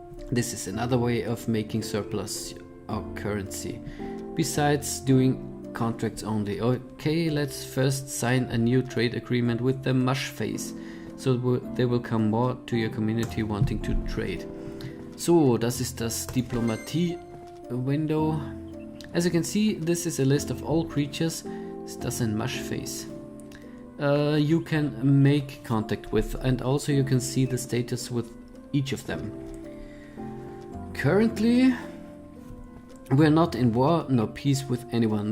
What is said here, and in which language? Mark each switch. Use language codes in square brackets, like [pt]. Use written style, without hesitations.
[en] This is another way of making surplus or currency, besides doing contracts only. Okay, let's first sign a new trade agreement with the Mush Face, so they will come more to your community wanting to trade. [de] So, das ist das Diplomatie-Window. [en] As you can see, this is a list of all creatures. Ist das ein Mush Face? You can make contact with, and also you can see the status with each of them. Currently, we're not in war nor peace with anyone.